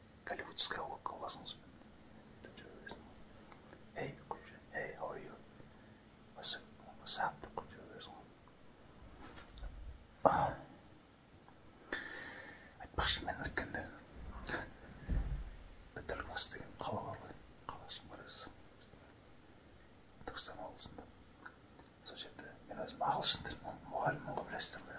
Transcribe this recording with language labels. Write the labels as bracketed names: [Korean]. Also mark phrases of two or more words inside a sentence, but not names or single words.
[Russian] голливудская улыбка [Kazakh] боласыңыз деп жүре бересің. [English] Hey, hey, how are you? What's up? [Kazakh] деп қойып жүре бересің. Айтпақшы, мен өткенде Бітірбас деген қала бар ғой, қалашың бар өзі. Түркістан облысында. Сол жерде мен өзім ағылшын тілінің мұғалімін ғой, білесіздер ғой.